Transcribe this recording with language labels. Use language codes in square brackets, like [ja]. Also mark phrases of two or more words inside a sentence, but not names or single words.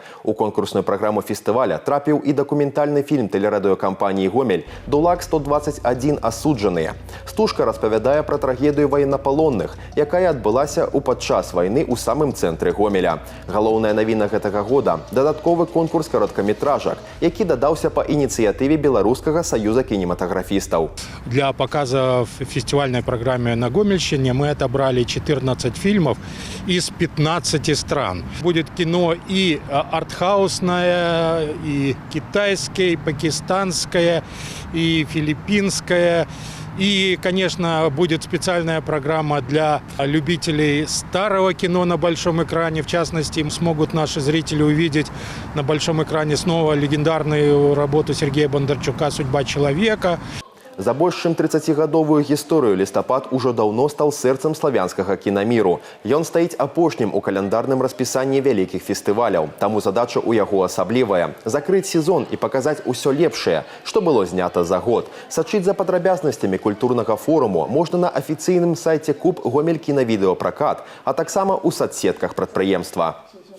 [be] У конкурсную праграму фестываля трапіў і дакументальны фільм тэлерадыёкампаніі «Гомель» «Дулак-121. Асуджаныя». Стужка распавядае пра трагедыю ваеннапалонных, якая адбылася ў падчас вайны ў самым цэнтры Гомеля. Галоўная навіна гэтага года – дадатковы конкурс кароткаметражак, які дадаўся па ініцыятыве Беларускага саюза кинематографистов. [ru] Для показа в фестивальной программе на Гомельщине мы отобрали 14 фильмов из 15 стран. Будет кино и артхаусное, и китайское, и пакистанское, и филиппинское. И, конечно, будет специальная программа для любителей старого кино на большом экране. В частности, смогут наши зрители увидеть на большом экране снова легендарную работу Сергея Бондарчука «Судьба человека». [be] За больш чым 30-гадовую гісторыю лістапад ужо даўно стаў сэрцам славянскага кінаміру. Ён стаіць апошнім у каляндарным распісанні вялікіх фестываляў. Таму задача ў яго асаблівая – закрыць сезон і паказаць усё лепшае, што было знята за год. Сачыць за падрабязнасцямі культурнага форуму можна на афіцыйным сайце Куб Гомель кінавідэапракат, а таксама ў садсетках прадпрыемства.